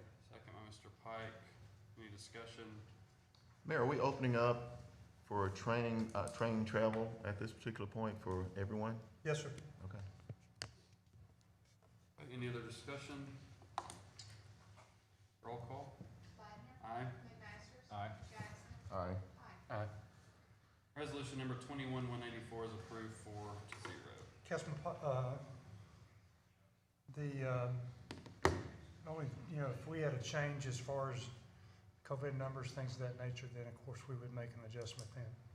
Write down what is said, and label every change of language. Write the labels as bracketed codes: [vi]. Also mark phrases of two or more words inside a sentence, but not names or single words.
[en] second by Mr. Pike. Any discussion? Mayor, are we opening up for training travel at this particular point for everyone? Yes, sir. Okay. Any other discussion? Roll call. Ladner. Aye. McMasters. Aye. Jackson. Aye. Pike. Aye. Resolution number 21-184 is approved 4-0. Councilman, only, if we had a change as far as COVID numbers, things of that nature, then of course we would make an adjustment then.